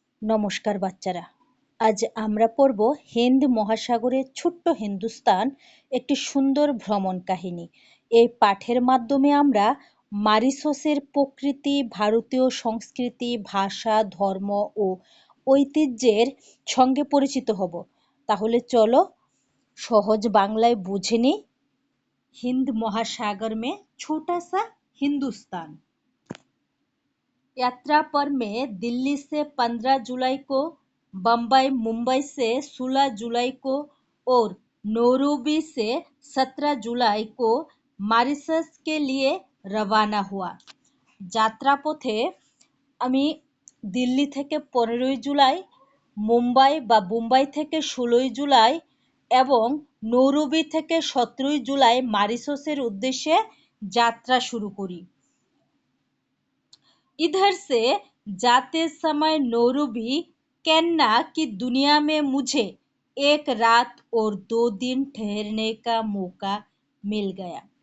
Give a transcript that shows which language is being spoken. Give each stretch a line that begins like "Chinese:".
Bangla: নমস্কার বাচ্চারা, আজ আমরা পড়ব হিন্দ মহাসাগরের ছোট্ট হিন্দুস্তান একটি সুন্দর ভ্রমণ কাহিনী। এই পাঠের মাধ্যমে আমরা মরিশাসের প্রকৃতি, ভারতীয় সংস্কৃতি, ভাষা, ধর্ম ও ঐতিহ্যের সঙ্গে পরিচিত হব। তাহলে চলো সহজ বাংলায় বুঝে নিই।
Hindi: हिंद महासागर में छोटा सा हिंदुस्तान। यात्रा पर मैं दिल्ली से 15 जुलाई को, बम्बई मुंबई से 16 जुलाई को और नैरोबी से 17 जुलाई को मॉरिशस के लिए रवाना हुआ।
Bangla: যাত্রাপথে আমি দিল্লি থেকে 15 জুলাই, মুম্বাই বা বোম্বাই থেকে 16 জুলাই এবং নৈরোবি থেকে 17 জুলাই মরিশাসের উদ্দেশ্যে যাত্রা শুরু করি।
Hindi: इधर से जाते समय नैरोबी कहना कि दुनिया में मुझे एक रात और 2 दिन ठहरने का मौका मिल गया।